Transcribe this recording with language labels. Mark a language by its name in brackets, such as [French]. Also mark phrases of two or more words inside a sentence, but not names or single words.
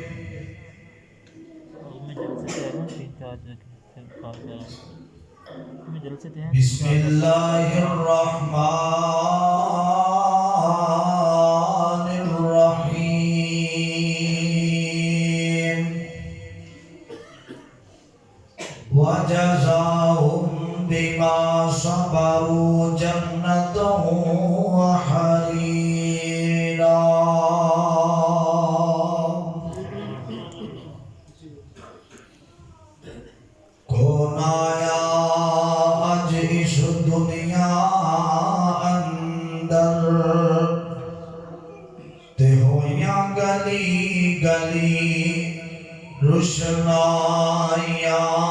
[Arabic] بسم الله الرحمن الرحيم. وجزاهم بما صبروا جنة وحريرا. [Punjabi] کون آیا اج اس دنیا اندر تے ہویا گلی گلی روشنائیاں.